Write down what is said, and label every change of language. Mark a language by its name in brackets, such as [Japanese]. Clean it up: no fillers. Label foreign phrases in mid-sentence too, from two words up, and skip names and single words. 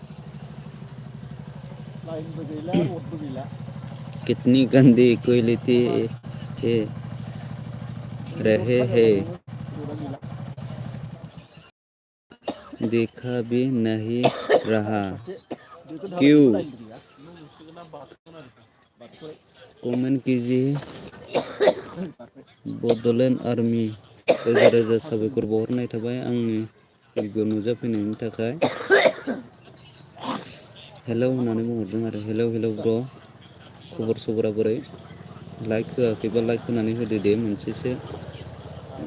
[Bodo] लाइनबो गैला अटबो गैला। [Hindi] कितनी गंदी क्वालिटी है रहे हैं, देखा भी नहीं रहा क्यों? कमेंट कीजिए। [Bodo] बड'लेण्ड आर्मी रोजा साबायखर बावहरनाय थाबाय आंनि भिडिअ नुजाफैनायनि थाखाय। हेलौ होननानै बुंहरदों आरो हेलौ ब्र', खबर सबरा बोरै? लाइक होआखैबा लाइक होनानै होदो दे मोनसेसो।